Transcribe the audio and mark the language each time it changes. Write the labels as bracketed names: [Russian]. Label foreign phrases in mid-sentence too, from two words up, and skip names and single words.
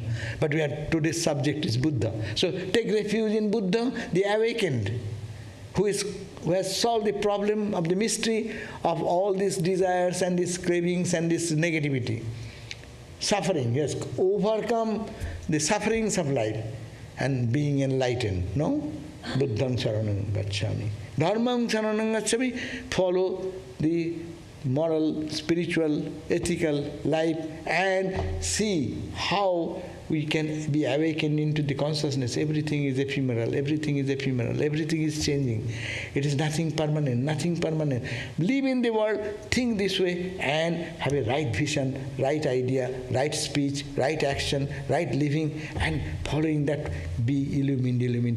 [English] But today's subject is Buddha. So take refuge in Buddha, the awakened, who has solved the problem of the mystery of all these desires and these cravings and this negativity. Suffering, yes, overcome the sufferings of life and being enlightened, no? [Pali] Buddham saranam gacchami. Dharmam saranam gacchami, [English] follow the moral, spiritual, ethical life and see how we can be awakened into the consciousness. Everything is ephemeral, everything is changing. It is nothing permanent. Live in the world, think this way and have a right vision, right idea, right speech, right action, right living, and following that be illumined.